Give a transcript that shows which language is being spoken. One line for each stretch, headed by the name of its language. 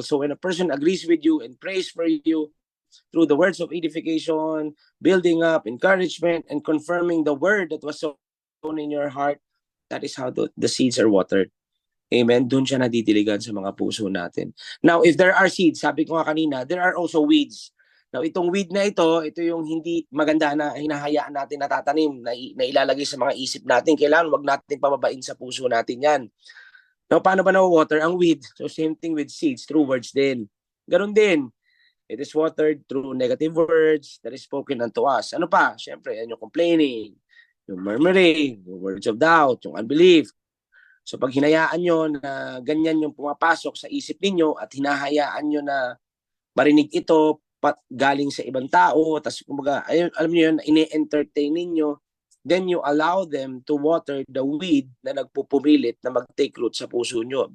English: So, when a person agrees with you and prays for you, through the words of edification, building up, encouragement, and confirming the word that was sown in your heart, that is how the seeds are watered. Amen?
Filipino: Doon siya nadidiligan sa mga puso natin.
English: Now, if there are seeds,
Filipino: sabi ko nga kanina,
English: there are also weeds.
Filipino: Now, itong weed na ito yung hindi maganda na hinahayaan natin natatanim, na ilalagay sa mga isip natin. Kailangan wag natin pababain sa puso natin yan. Now, paano ba na-water ang weed?
English: So, same thing with seeds, through words din.
Filipino: Ganon din.
English: It is watered through negative words that is spoken unto us.
Filipino: Ano pa? Siyempre, yung complaining, yung murmuring, yung words of doubt, yung unbelief. So pag hinayaan nyo na ganyan yung pumapasok sa isip ninyo at hinahayaan nyo na marinig ito galing sa ibang tao, tapos kumbaga, alam nyo yun, ini-entertain ninyo,
English: then you allow them to water the weed
Filipino: na nagpupumilit na mag-take root sa puso nyo.